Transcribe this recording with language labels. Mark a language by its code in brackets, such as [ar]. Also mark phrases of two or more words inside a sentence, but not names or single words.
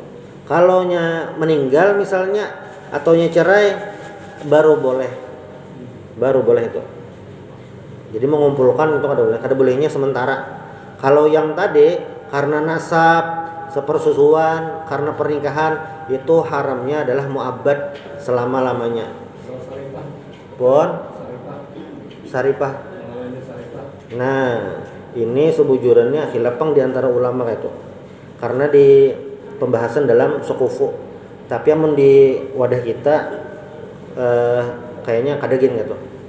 [id] Kalau meninggal misalnya atau cerai, baru boleh itu. [bjn] Jadi mengumpulkan itu kada bolehnya sementara. [id] Kalau yang tadi karena nasab, sepersusuan, karena pernikahan, itu haramnya adalah mu'abbad selama-lamanya. Saripah. [bjn] Nah, ini sebujurannya khilafang di antara ulama itu. [id] Karena di pembahasan dalam sukufu. [bjn] Tapi amun di wadah kita kayaknya kada gini gitu.